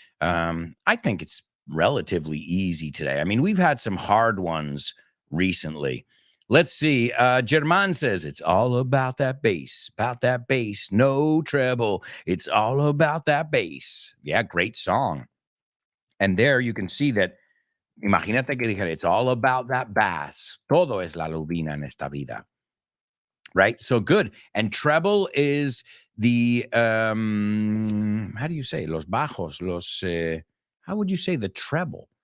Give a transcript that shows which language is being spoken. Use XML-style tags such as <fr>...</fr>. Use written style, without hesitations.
<en>I think it's relatively easy today. I mean, we've had some hard ones recently. Let's see. German says it's all about that bass, no treble. It's all about that bass. Yeah, great song. And there you can see that.</en> <es>Imagínate que dijera,</es> <en>it's all about that bass.</en> <es>Todo es la lubina en esta vida.</es> <en>Right? So good. And treble is the, how do you say?</en> <es>Los bajos,</es> <en>how would you say the treble?</en>